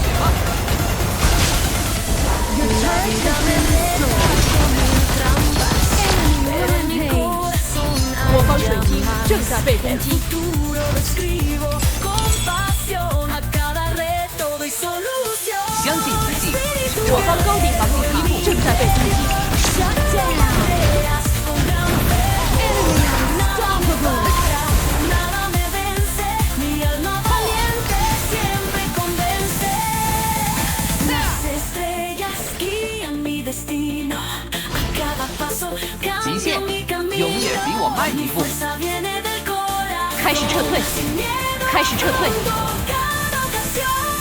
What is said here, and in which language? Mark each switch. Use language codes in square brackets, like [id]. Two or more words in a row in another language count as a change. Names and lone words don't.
[en] Your turret has been destroyed. Enemy rampage. [zh] 我方水晶正在被攻击。 [es] Futuro lo escribo con pasión. A cada reto doy solución. [zh] 相信奇迹是我方高地防御塔正在被攻击。 [en] Shut down. [es] Barreras con gran fervor. [en] Enemy unstoppable. [es] Nada me vence. Mi alma valiente siempre convence. Las estrellas guían mi destino. A cada paso [zh] 极限 [es] cambio mi camino. [zh] 永远比我慢一 [es] Mi [zh] 步。 [es] fuerza viene del corazón. [zh] 开始撤退。 [es] Sin miedo [zh] 开始撤退。 [es] cada ocasión.